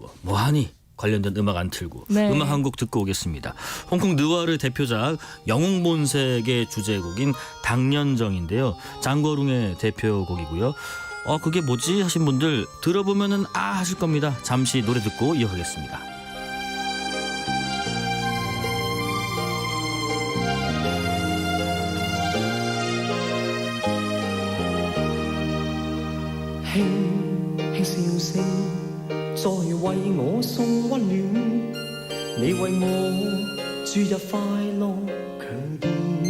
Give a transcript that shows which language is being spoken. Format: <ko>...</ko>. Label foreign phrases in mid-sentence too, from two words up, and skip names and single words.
<ko>뭐하니? 관련된 음악 안 틀고 네. 음악 한 곡 듣고 오겠습니다. 홍콩 느와르 대표작 영웅본색의 주제곡인 당년정인데요. 장거룽의 대표곡이고요. 그게 뭐지 하신 분들 들어보면은 하실 겁니다. 잠시 노래 듣고 이어가겠습니다.</ko> <yue>輕輕笑聲，再為我送溫暖，你為我注入快樂強電。</yue>